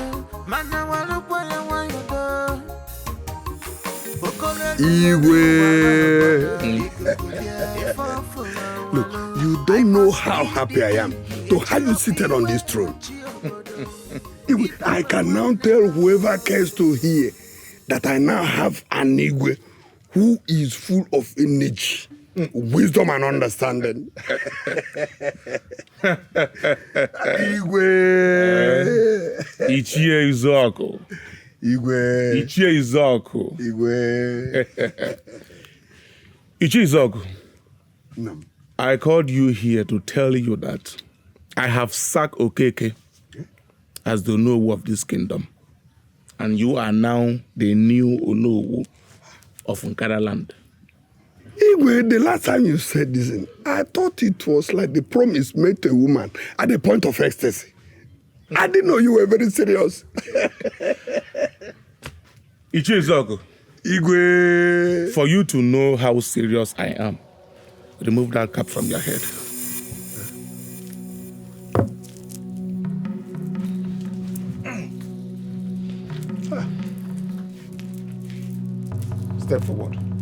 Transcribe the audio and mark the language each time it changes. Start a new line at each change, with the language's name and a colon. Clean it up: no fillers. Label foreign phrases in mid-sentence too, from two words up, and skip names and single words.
English: Look, you don't know how happy I am to have you seated on this throne. I can now tell whoever cares to hear that I now have an Igwe who is full of energy, wisdom, and understanding. Igwe. Ichie Izuoku. Igwe. Ichie Izuoku. Igwe. Ichie Izuoku. No. I called you here to tell you that I have sacked Okeke as the Onowu of this kingdom. And you are now the new Onowu of Nkara land. Igwe, the last time you said this, I thought it was like the promise made to a woman at the point of ecstasy. I didn't know you were very serious. Ichie Izuoku. Igwe. For you to know how serious I am, remove that cap from your head. Step forward.